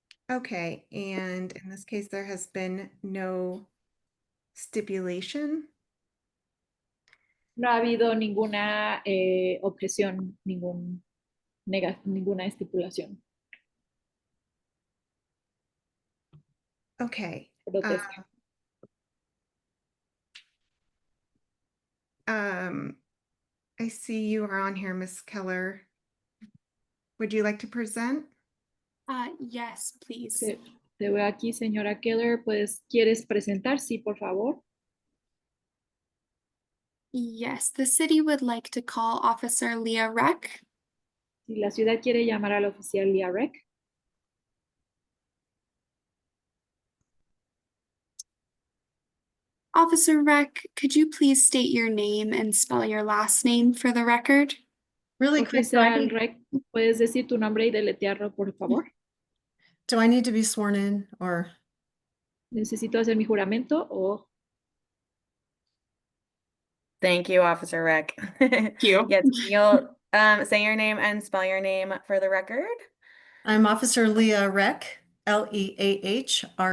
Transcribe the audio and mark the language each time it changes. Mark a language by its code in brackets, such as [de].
[en] Okay, and in this case, there has been no stipulation. [es] No ha habido ninguna objeción, ninguna estipulación. [en] Okay. [es] Protesta. [en] I see you are on here, Miss Keller. Would you like to present? Yes, please. [es] Te veo aquí, señora Keller. Pues, ¿quieres presentar? Sí, por favor. [en] Yes, the city would like to call Officer Leah Reck. [es] Si la ciudad quiere llamar al oficial Leah Reck. [en] Officer Reck, could you please state your name and spell your last name for the record? Really quick, [es] Oficial Reck, ¿puedes decir tu nombre y deletrearlo, por favor? [en] do I need to be sworn in or? [es] ¿Necesito hacer mi juramento o? [en] Thank you, Officer Reck. Thank you. Yes, you'll say your name and spell your name for the record. I'm Officer Leah Reck, Leahrech.